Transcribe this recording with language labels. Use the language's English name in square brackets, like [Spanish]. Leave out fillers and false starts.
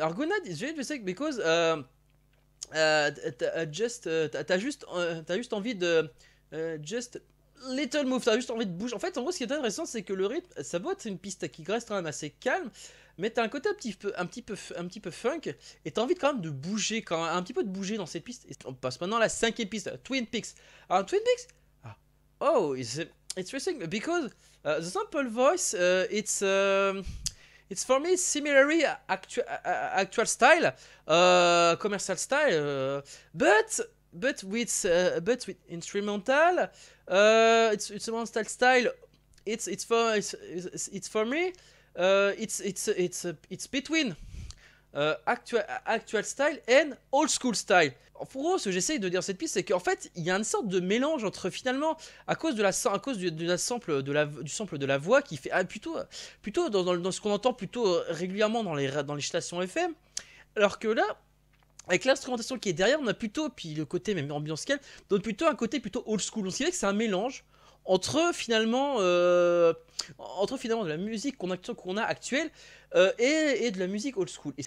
[French] Alors Good Night [English] is very interesting because [French] t'as juste envie de [English] just little move, [French] t'as juste envie de bouger. En fait, en gros, ce qui est intéressant, c'est que le rythme, ça va être une piste qui reste quand même assez calme, mais t'as un côté un petit peu funk, et t'as envie quand même de bouger, un petit peu de bouger dans cette piste. Et on passe maintenant à la cinquième piste, Twin Peaks. [English] Alors Twin Peaks, oh, it's interesting because the sample voice, it's for me similarly actual style, commercial style, but with instrumental, it's instrumental style. It's for me, it's between actual style and old school style. [French] En gros, ce que j'essaye de dire cette piste, c'est qu'en fait, il y a une sorte de mélange entre finalement, à cause du sample de la voix qui fait plutôt dans ce qu'on entend plutôt régulièrement dans les stations FM, alors que là, avec l'instrumentation qui est derrière, on a plutôt, puis le côté même ambiance calme, donne plutôt un côté plutôt old school. Donc c'est vrai que c'est un mélange entre finalement de la musique qu'on a actuelle et de la musique old school.